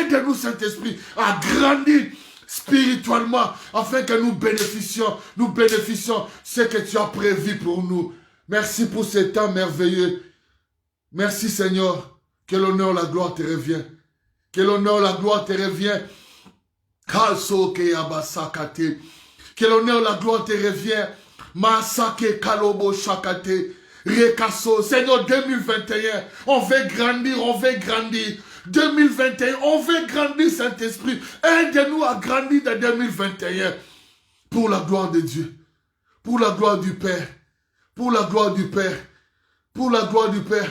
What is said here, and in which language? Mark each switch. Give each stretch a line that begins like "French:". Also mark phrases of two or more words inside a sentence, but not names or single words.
French: Aide-nous, Saint-Esprit, à grandir spirituellement, afin que nous bénéficions ce que tu as prévu pour nous. Merci pour ce temps merveilleux. Merci, Seigneur, que l'honneur, la gloire te revient. Que l'honneur, la gloire te revient. Que l'honneur, la gloire te revient. Masake kalobo shakate. Rekaso. Seigneur, 2021, on veut grandir, on veut grandir. 2021, on veut grandir, Saint-Esprit. Aide-nous à grandir dans 2021. Pour la gloire de Dieu. Pour la gloire du Père. Pour la gloire du Père. Pour la gloire du Père.